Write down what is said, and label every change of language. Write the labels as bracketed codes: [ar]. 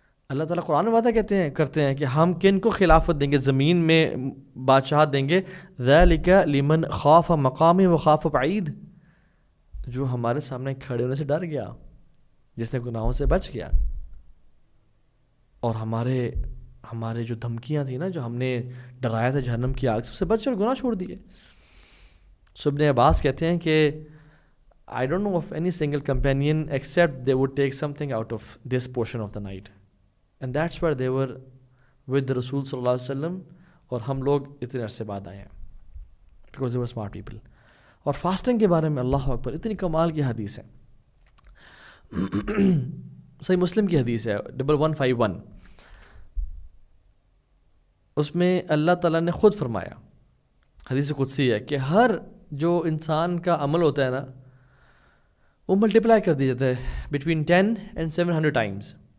[ur] اللہ تعالیٰ قرآن میں وعدہ کرتے ہیں کہ ہم کن کو خلافت دیں گے، زمین میں بادشاہت دیں گے، [ar] ذالک لمن خاف مقامی و خاف بعید، [ur] جو ہمارے سامنے کھڑے ہونے سے ڈر گیا، جس نے گناہوں سے بچ گیا، اور ہمارے جو دھمکیاں تھیں نا، جو ہم نے ڈرایا تھا جہنم کی آگ سے، اس سے بچ کر گناہ چھوڑ دیے. سو ابن عباس کہتے ہیں کہ [en] I don't know of any single companion except they would take something out of this portion of the night. And that's where they were with the Rasul sallallahu alaihi wasallam, [ur] اور ہم لوگ اتنے عرصے بعد آئے ہیں [en] because they were smart people. [ur] اور fasting کے بارے میں اللہ اکبر اتنی کمال کی حدیث ہے. صحیح مسلم کی حدیث ہے 1151. اس میں اللہ تعالیٰ نے خود فرمایا، حدیث قدسی ہے، کہ ہر جو انسان کا عمل ہوتا ہے نا، وہ ملٹیپلائی کر دیا جاتا ہے بٹوین 10 [en] and 700 times.